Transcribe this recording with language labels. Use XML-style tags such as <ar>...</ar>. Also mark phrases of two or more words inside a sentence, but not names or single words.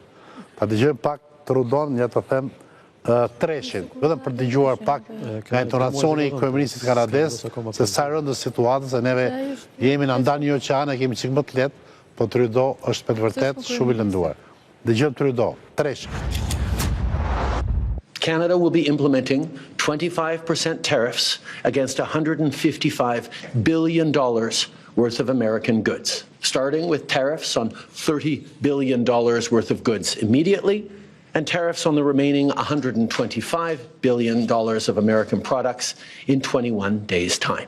<sq>Ta dëgjojmë pak Trudon, ja të them treshin, vetëm për dëgjuar pak nga intonacioni i kryeministit kanadez, se sa rëndë situatës, se neve jemi në ndan një oqean, e kemi çik më të lehtë, po Trudeau është me të vërtet shumë i lënduar. Dëgjojmë Trudeau, treshin.</sq> <en>Canada will be implementing 25% tariffs against $155 billion worth of American goods, starting with tariffs on $30 billion worth of goods immediately, and tariffs on the remaining $125 billion of American products in 21 days' time.</en>